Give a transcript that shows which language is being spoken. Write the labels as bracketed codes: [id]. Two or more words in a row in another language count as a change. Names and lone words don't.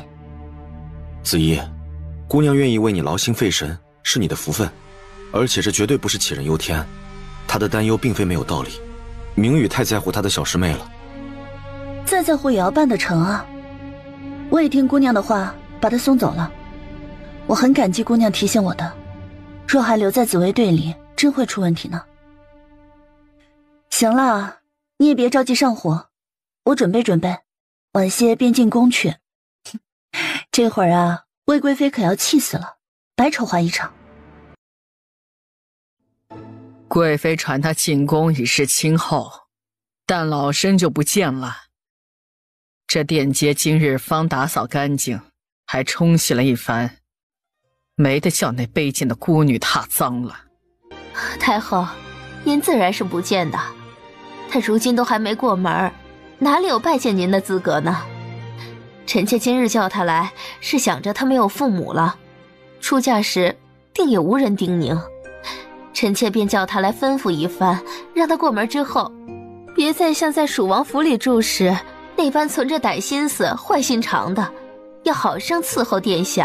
[zh] 子怡，姑娘願意為你勞心費神，是你的福分，而且這絕對不是杞人憂天。她的擔憂並非沒有道理，明宇太在乎她的小師妹了。再在乎也要辦得成啊！我也聽姑娘的話，把她送走了。我很感激姑娘提醒我的，若還留在紫衛隊裡，真會出問題呢。行了，你也別着急上火，我準備準備，晚些便進宮去。這會兒啊，魏貴妃可要氣死了，白籌劃一場。貴妃傳她進宮已是親後，但老身就不見了。這殿階今日方打掃乾淨，還沖洗了一番， 沒得叫那卑賤的孤女踏髒了。太后，您自然是不見的，她如今都還沒過門，哪裡有拜見您的資格呢？臣妾今日叫她來，是想着她沒有父母了，出嫁時定也無人叮嚀，臣妾便叫她來吩咐一番，讓她過門之後，別再像在蜀王府裡住時那般存着歹心思、壞心腸的，要好生伺候殿下。